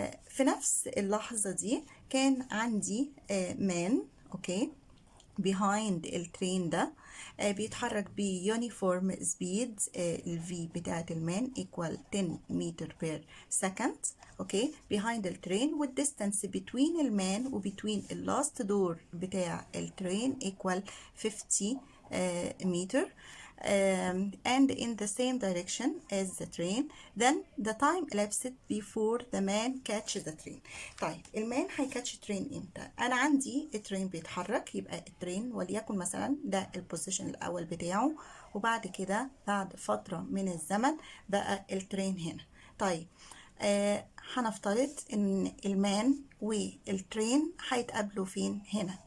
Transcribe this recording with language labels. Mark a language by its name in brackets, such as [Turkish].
[Arabic] في نفس اللحظة دي كان عندي man اوكي [English] behind [Arabic] الترين ده بيتحرك بيونيفورم سبيد ال [English] V [Arabic] بتاعة المان [English] equal 10 متر per second okay behind [Arabic] الترين والديستانس [English] between المان و between [Arabic] اللاست دور بتاع الترين [English] equal 50 meter and in the same direction as the train, then the time elapsed before the man catches the train. [Arabic] طيب المان هيكاتش ترين امتى؟ انا عندي الترين بيتحرك، يبقى الترين وليكن مثلا ده البوزيشن الاول بتاعه، وبعد كده بعد فترة من الزمن بقى الترين هنا. طيب هنفترض ان المان والترين هيتقابلوا فين؟ هنا.